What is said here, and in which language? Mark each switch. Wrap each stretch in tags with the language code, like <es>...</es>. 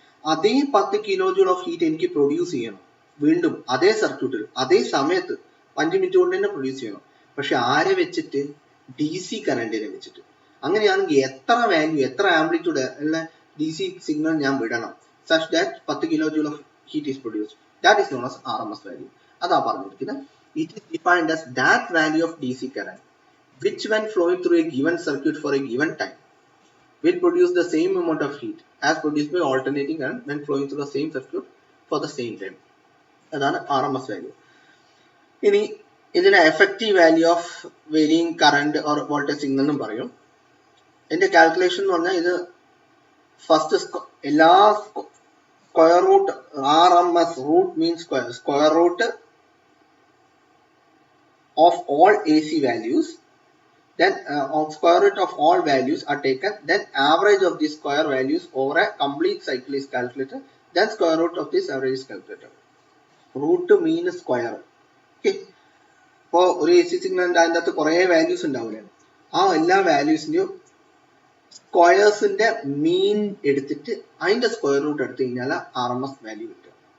<ml>അതേ 10 kilo joule of heat എനിക്ക് produce ചെയ്യണം വീണ്ടും അതേ സർക്യൂട്ടിൽ അതേ സമയത്ത് 5 മിനിറ്റ് കൊണ്ട് തന്നെ പ്രൊഡ്യൂസ് ചെയ്യണം. പക്ഷെ ആരെ വെച്ചിട്ട്, DC കറണ്ടിനെ വെച്ചിട്ട്. അങ്ങനെയാണെങ്കിൽ എത്ര വാല്യൂ, എത്ര ആംപ്ലിറ്റ്യൂഡ് ഉള്ള DC സിഗ്നൽ ഞാൻ വിടണം</ml> <en>such that</en> <ml>10 kilo joule of</ml> <en>heat is produced. That is known as RMS value.</en> <ml>അതാ പറഞ്ഞിരിക്കുന്നത്.</ml> <en>It is defined as that value of DC current which when flowing through a given circuit for a given time will produce the same amount of heat as produced by alternating current when flowing through the same circuit for the same time.</en> <ml>അതാണ് RMS value. ഇനി ഇതിനെ effective value of varying current or voltage signal എന്നും പറയും. ഇതിന്റെ calculation എന്ന് പറഞ്ഞാൽ ഇത് first എല്ലാ square root RMS root means square root of all AC values</ml> <en>then square root of all values are taken, then average of the square values over a complete cycle is calculated, then square root of this average is calculated. Root mean square. Okay.</en> <ml>ഇപ്പോൾ ഒരു AC സിഗ്നലിന്റെ അതിൻ്റെ അകത്ത് കുറേ values ഉണ്ടാവില്ലേ, ആ എല്ലാ വാല്യൂസിന്റെയും സ്ക്വയേഴ്സിന്റെ മീൻ എടുത്തിട്ട് അതിന്റെ സ്ക്വയർ റൂട്ട് എടുത്തു കഴിഞ്ഞാൽ RMS വാല്യൂ കിട്ടുക.</ml>